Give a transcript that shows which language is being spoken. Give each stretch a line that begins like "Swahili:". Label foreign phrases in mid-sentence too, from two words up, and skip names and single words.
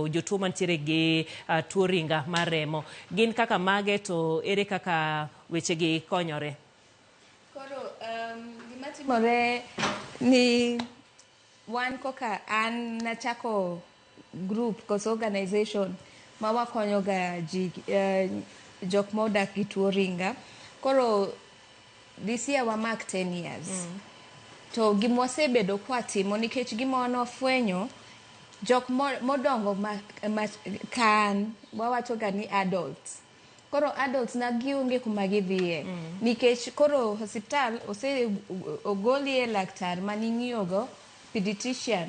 Luo (Kenya and Tanzania): jotuo mantiere gi tuo ringa mar remo. Gin kaka mage to ere kaka wechegi konyore? Koro gima timore ni wan koka an nachako group koso organization ma wakonyo ga ji jok modak gi tuo ringa.
English: Koro this year wa mark 10 years.
Luo (Kenya and Tanzania): To gimwasebedo kwatimo nikech gima nofwenyo jok modongo kan wawacho ga ni adults. Koro adults na gionge kuma gidhiye nikech koro hospital ogolie laktar maning'iyogo pediatrician.